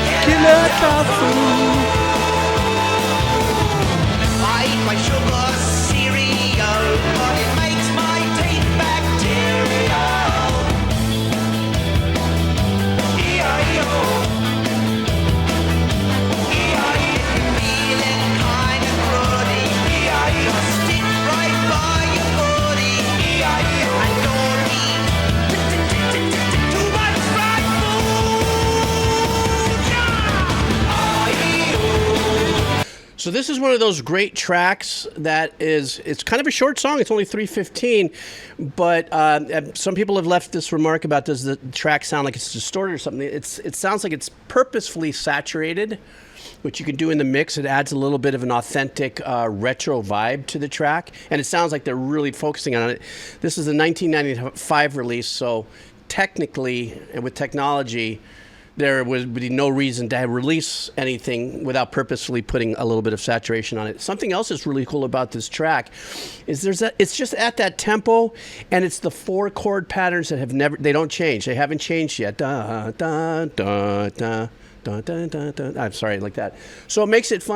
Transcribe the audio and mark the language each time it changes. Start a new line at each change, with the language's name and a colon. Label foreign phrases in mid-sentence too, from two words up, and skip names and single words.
English: Killer Tofu. I eat my sugar cereal, but it makes my teeth bacterial. E-I-E-O. E-I-E-O. Feeling kind of grody. E-I-E-O. Stick right by your body. E-I-E-O. And don't eat too much fried food. E-I-E-O. So this is one of those great tracks that is, it's kind of a short song. It's only 3:15, but some people have left this remark about, does the track sound like it's distorted or something? It sounds like it's purposefully saturated, which you can do in the mix. It adds a little bit of an authentic retro vibe to the track, and it sounds like they're really focusing on it. This is a 1995 release, so technically, and with technology, there would be no reason to release anything without purposefully putting a little bit of saturation on it. Something else that's really cool about this track is it's just at that tempo, and it's the 4 chord patterns that they don't change. They haven't changed yet. Da, da, da, da. Dun, dun, dun, dun. I'm sorry, like that. So it makes it fun.